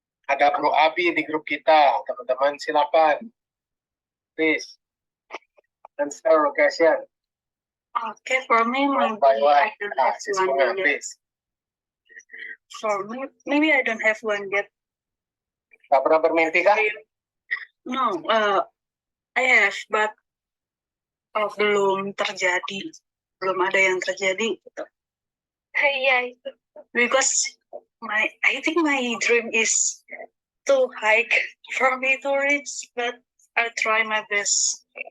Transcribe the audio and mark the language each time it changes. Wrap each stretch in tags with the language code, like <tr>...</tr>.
<id>Ada Bro Abi di grup kita, teman-teman silakan.</id> <en>Please, answer the question. Okay, for me, maybe I don't have one yet. For me, maybe I don't have one yet.</en> <id>Gak pernah bermimpi kah?</id> <en>No, I have, but</en> <id>belum terjadi, belum ada yang terjadi. Iya itu.</id> <en>Because I think my dream is too high for me to reach, but I'll try my best.</en>